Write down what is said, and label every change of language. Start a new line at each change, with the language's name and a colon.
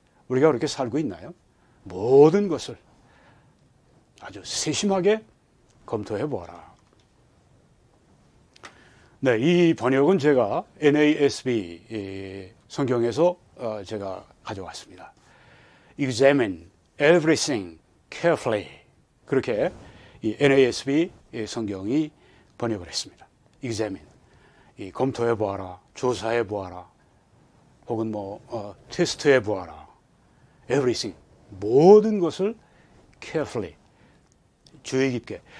Korean: 우리가 그렇게 살고 있나요? 모든 것을 아주 세심하게 검토해보아라. 네, 이 번역은 제가 NASB 성경에서 제가 가져왔습니다.
English: Examine everything carefully.
Korean: 그렇게 이 NASB 성경이 번역을 했습니다.
English: Examine.
Korean: 이 검토해 보아라, 조사해 보아라, 혹은 뭐 테스트해 보아라.
English: Everything.
Korean: 모든 것을
English: carefully.
Korean: 주의 깊게.